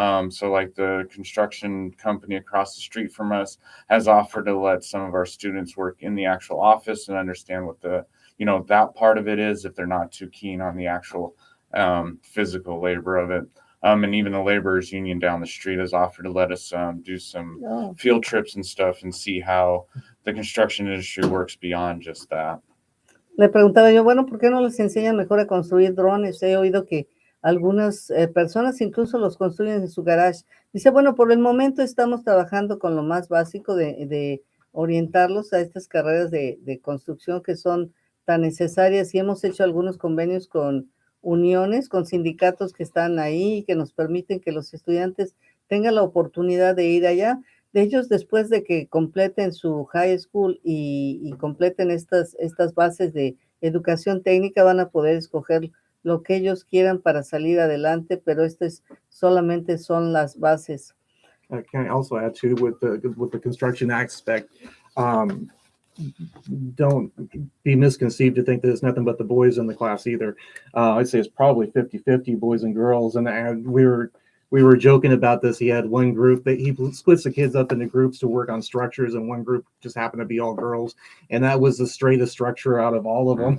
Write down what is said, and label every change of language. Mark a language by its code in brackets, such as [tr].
[en] So like the construction company across the street from us has offered to let some of our students work in the actual office and understand what that part of it is, if they're not too keen on the actual physical labor of it. And even the laborers union down the street has offered to let us do some field trips and stuff and see how the construction industry works beyond just that. [es] Le preguntaba yo, bueno, ¿por qué no les enseñan mejor a construir drones? He oído que algunas personas incluso los construyen en su garage. Dice, bueno, por el momento estamos trabajando con lo más básico de orientarlos a estas carreras de construcción que son tan necesarias, y hemos hecho algunos convenios con uniones, con sindicatos que están ahí y que nos permiten que los estudiantes tengan la oportunidad de ir allá. De ellos, después de que completen su high school y completen estas bases de educación técnica, van a poder escoger lo que ellos quieran para salir adelante, pero solamente son las bases. [en] Can I also add too, with the construction aspect, don't be misconceived to think that it's nothing but the boys in the class either. I'd say it's probably 50-50 boys and girls. And we were joking about this. He had one group that he splits the kids up into groups to work on structures, and one group just happened to be all girls, and that was the straightest structure out of all of them.